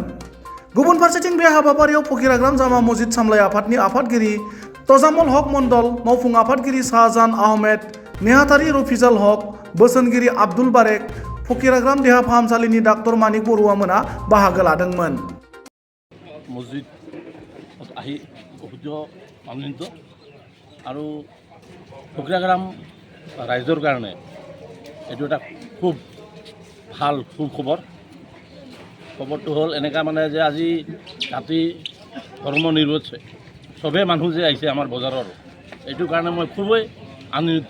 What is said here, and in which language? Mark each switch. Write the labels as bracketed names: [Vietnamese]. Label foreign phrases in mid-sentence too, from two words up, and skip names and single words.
[Bodo] गुबुन फारसेथिं बे हाबाफारियाव फकिराग्राम जामा मस्जिद सामलाय आफादनि आफादगिरि तजामुल हक मण्डल, मावफुं आफादगिरि शाहजान आहमेद, नेहाथारि रफिजाल हक, बोसोनगिरि आब्दुल बारेक, फकिराग्राम देहा फाहामसालिनि डाक्टर मानिक बरुवा मोना बाहागो लादोंमोन। [Assamese] মছজিদ আহি বহুত আনন্দিত আৰু ফকিৰাগ্ৰাম ৰাইজৰ কাৰণে এইটো এটা খুব ভাল সুখবৰ। খবৰটো হ'ল এনেকুৱা মানে যে আজি জাতি ধৰ্ম নিৰ্বিশেষে চবেই মানুহ যে আহিছে আমাৰ বজাৰৰ, এইটো কাৰণে মই খুবেই আনন্দিত।